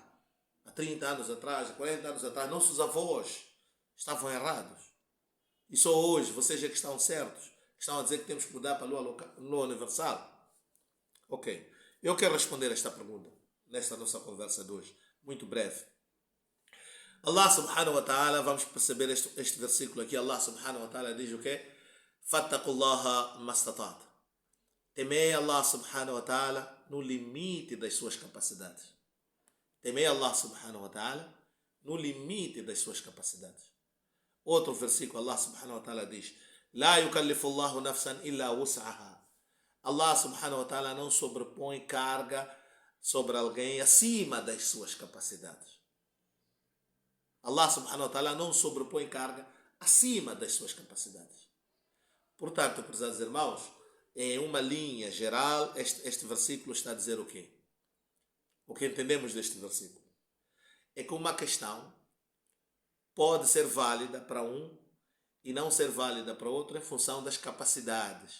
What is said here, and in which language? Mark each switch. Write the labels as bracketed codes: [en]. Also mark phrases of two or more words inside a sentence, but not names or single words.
[pt] Há 30 anos atrás, há 40 anos atrás, nossos avós estavam errados. E só hoje, vocês é que estão certos, que estão a dizer que temos que mudar para a Lua Universal. Ok, eu quero responder esta pergunta nesta nossa conversa de hoje, muito breve. [ar] الله سبحانه وتعالى, [pt] vamos perceber este versículo aqui. [ar] الله سبحانه وتعالى [pt] diz o quê? [ar] فاتقوا الله ما استطعتم. [pt] Temei [ar] الله سبحانه وتعالى [pt] no limite das suas capacidades. Temei [ar] الله سبحانه وتعالى [pt] no limite das suas capacidades. Outro versículo, [ar] الله سبحانه وتعالى [pt] diz: [ar] لا يكلف الله نفسا إلا وسعها. الله سبحانه وتعالى [pt] não sobrepõe carga sobre alguém acima das suas capacidades. [ar] الله سبحانه وتعالى [pt] não sobrepõe carga acima das suas capacidades. Portanto, prezados irmãos, em uma linha geral, este versículo está a dizer o quê? O que entendemos deste versículo? É que uma questão pode ser válida para um e não ser válida para outro em função das capacidades.